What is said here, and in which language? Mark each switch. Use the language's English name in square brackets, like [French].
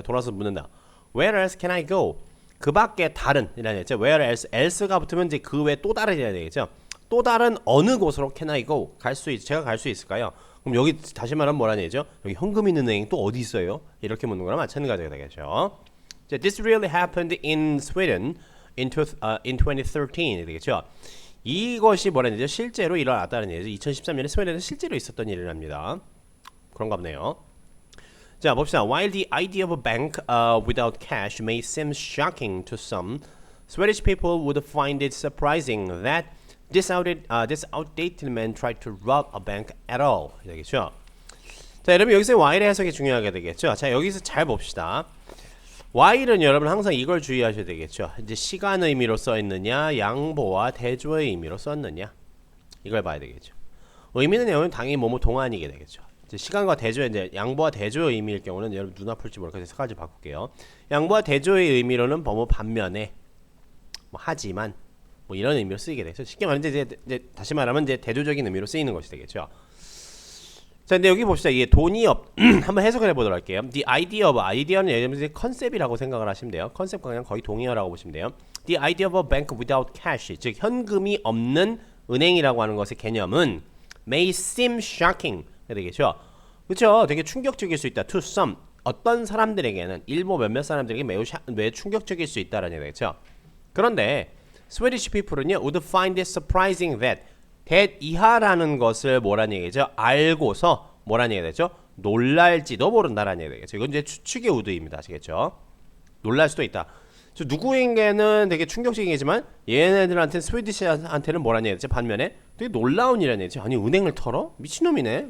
[Korean] 돌아서 묻는다. [English] Where else can I go? [Korean] 그 밖에 다른 이라는 얘기죠. Where else가 붙으면 이제 그 외 또 다른 이라는 얘기죠. 또 다른 어느 곳으로 [English] can I go? [Korean] 제가 갈 수 있을까요? 그럼 여기 다시 말하면 뭐라는 얘기죠? 여기 현금 있는 은행이 또 어디 있어요? 이렇게 묻는 거랑 마찬가지가 되겠죠. [English] 자, this really happened in Sweden in 2013 [Korean] 되겠죠. 이것이 뭐라는 얘기죠? 실제로 일어났다는 얘기죠. 2013년에 스웨덴에서 실제로 있었던 일이랍니다. 그런가 보네요. 자, 봅시다. [English] While the idea of a bank without cash may seem shocking to some, Swedish people would find it surprising that this outdated man tried to rob a bank at all. [Korean] 되겠죠. 자, 여러분 여기서 while의 해석이 중요하게 되겠죠. 자, 여기서 잘 봅시다. while은 여러분 항상 이걸 주의하셔야 되겠죠. 이제 시간 의미로 써 있느냐, 양보와 대조의 의미로 썼느냐, 이걸 봐야 되겠죠. 의미는 여러분 당연히 뭐뭐 동안이게 되겠죠. 이제 시간과 대조의 이제 양보와 대조의 의미일 경우는 여러분 눈 아플지 모르니까 색깔 좀 바꿀게요. 양보와 대조의 의미로는 뭐 반면에, 뭐 하지만, 뭐 이런 의미로 쓰이게 되죠. 쉽게 말하면 이제 다시 말하면 이제 대조적인 의미로 쓰이는 것이 되겠죠. 자, 근데 여기 봅시다. 이게 돈이 한번 해석을 해보도록 할게요. The idea of, idea는 예를 들면 컨셉이라고 생각을 하시면 돼요. 컨셉과 그냥 거의 동의어라고 보시면 돼요. [English] The idea of a bank without cash, [Korean] 즉 현금이 없는 은행이라고 하는 것의 개념은 [English] may seem shocking [Korean] 되겠죠. 그렇죠. 되게 충격적일 수 있다. [English] To some, [Korean] 어떤 사람들에게는, 일부 몇몇 사람들에게 매우 충격적일 수 있다라는 얘기죠. [English] 그런데 Swedish people은요, would find it surprising that [Korean] 이하라는 것을 뭐라는 얘기죠? 알고서 뭐라는 얘기가 되죠? 놀랄지도 모른다라는 얘기가 되겠죠. 이건 이제 추측의 우드입니다. 아시겠죠? 놀랄 수도 있다. 누구에게는 되게 충격적인 얘기지만 얘네들한테는 스웨디시한테는 뭐라는 얘기죠? 반면에 되게 놀라운 일이라는 얘기죠. 아니 은행을 털어? 미친놈이네.